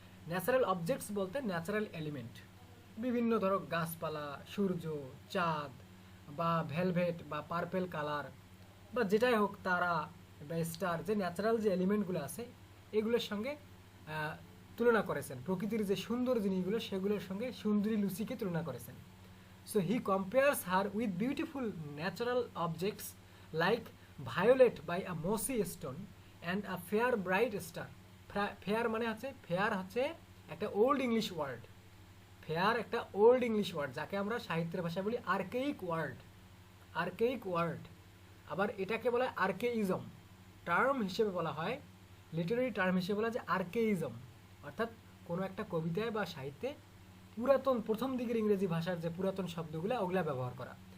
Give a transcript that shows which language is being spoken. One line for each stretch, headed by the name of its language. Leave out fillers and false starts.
Bangla: Natural objects বলতে natural element, বিভিন্ন ধরো গাছপালা, সূর্য, চাঁদ, বা ভেলভেট বা পার্পেল কালার, বা যেটাই হোক, তারা বা স্টার, যে ন্যাচারাল যে এলিমেন্টগুলো আছে এগুলোর সঙ্গে তুলনা করেছেন। প্রকৃতির যে সুন্দর জিনিসগুলো সেগুলোর সঙ্গে সুন্দরী লুসিকে তুলনা করেছেন।
English: So he compares her with beautiful natural objects like violet by a mossy stone and a fair bright star.
Bangla: Fair মানে হচ্ছে, fair হচ্ছে একটা ওল্ড ইংলিশ ওয়ার্ড, ফেয়ার একটা ওল্ড ইংলিশ ওয়ার্ড যাকে আমরা সাহিত্যের ভাষায় বলি আর্কেইক ওয়ার্ড, আর্কেইক ওয়ার্ড। আবার এটাকে বলা হয় আর্কেইজম, টার্ম হিসেবে বলা হয়, লিটারারি টার্ম হিসেবে বলা হয় যে আর্কেইজম, অর্থাৎ কোনো একটা কবিতায় বা সাহিত্যে পুরাতন প্রথম দিকের ইংরেজি ভাষার যে পুরাতন শব্দগুলো ওগুলা ব্যবহার করা।